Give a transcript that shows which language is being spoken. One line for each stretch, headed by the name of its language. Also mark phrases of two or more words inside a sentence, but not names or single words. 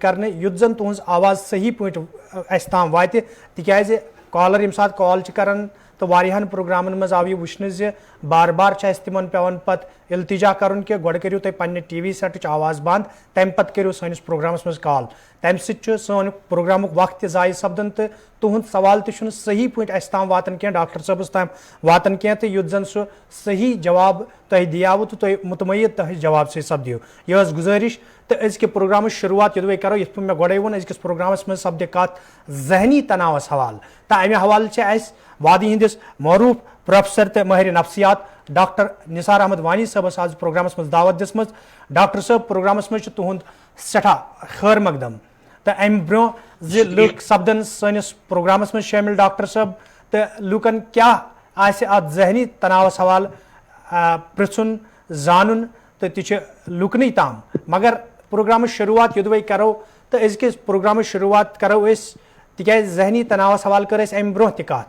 Kashmiri: کرنے یُتھ زن تہذ آواز صحیح پٲٹھۍ اس تام واتہِ تکیازِ کالر یم سات کال کران تو واریاہن پروگرامن مز آو یہ وچھنہ زِ بار بار اس تمن پیوان پتہ التجا کرن کہ گۄڈٕ کٔرِو تُہۍ پننہِ ٹی وی سیٹٕچ آواز بند تمہِ پتہٕ کٔرِو سٲنِس پروگرامس مز کال تمہِ سۭتۍ چھُ سون پروگرامُک وقت تہِ ضایع سپدان تہٕ تُہُنٛد سوال تہِ چھُنہٕ صحیح پٲٹھۍ اسہِ تام واتان کینٛہہ ڈاکٹر صٲبس تام واتان کینٛہہ تہٕ یُتھ زن سُہ صحیح جواب تۄہہِ دِیاوٕ تہٕ تُہۍ مطمعین تُہنٛدِ جواب سۭتۍ سپدِو. یہ ٲس گُزٲرِش تہٕ أزکہِ پروگرامٕچ شروعات یوٚدوے کرو یِتھ پٲٹھۍ مےٚ گۄڈے ووٚن أزکِس پروگرامس منٛز سپدِ کتھ ذہنی تناوس حوالہ تہٕ امہِ حوالہٕ چھِ اسہِ وادی ہندس معروف پروفیسر تہٕ ماہر نفسیات ڈاکٹر نثار احمد وانی صٲبس آز پروگرامس مز دعوت دِژمٕژ. ڈاکٹر صٲب پروگرامس مز چھُ تُہُنٛد سٮ۪ٹھاہ خیر مقدم تہٕ امہِ برونٛہہ زِ لُکھ سپدن سٲنِس پروگرامس مز شٲمِل ڈاکٹر صٲب تہٕ لُکن کیاہ آسہِ اتھ ذہنی تناوس حوالہ پرژھُن زانُن تہٕ تہِ چھِ لُکنٕے تام مگر پروگرامٕچ شروعات یوٚدوے کرو تہٕ أزکِس پروگرامٕچ شروعات کرو أسۍ تِکیازِ ذہنی تناوس حوالہ کٔر اَسہِ امہِ برونٛہہ تہِ کتھ.